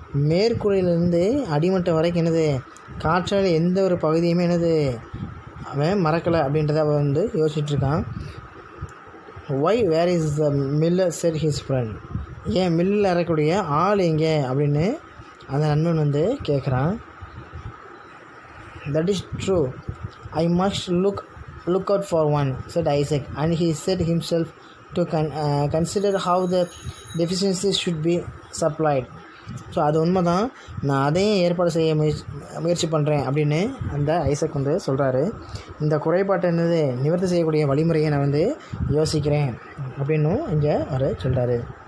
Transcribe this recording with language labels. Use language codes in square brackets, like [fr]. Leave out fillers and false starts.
[ta] மேற்கூரையிலேருந்து அடிமட்டம் வரைக்கும் என்னது காற்றாலை எந்த ஒரு பகுதியுமே என்னது அவன் மறக்கலை அப்படின்றத அவன் வந்து யோசிச்சுட்ருக்கான். [en] Why where is the miller said his friend. [ta] ஏன் மில்லில் இறக்கக்கூடிய ஆள் எங்கே அப்படின்னு அந்த நண்பன் வந்து கேட்குறான். [en] That is true. I must look out for one, said Isaac, and he set himself to consider how the deficiencies should be supplied. [ta] So அது உண்மை தான், நான் அதையும் ஏற்பாடு செய்ய முயற்சி பண்ணுறேன் அப்படின்னு அந்த ஐசக் வந்து சொல்கிறாரு. இந்த குறைபாட்டை என்னது நிவர்த்தி செய்யக்கூடிய வழிமுறையை நான் வந்து யோசிக்கிறேன் அப்படின்னும் இங்கே அவர் சொல்கிறாரு.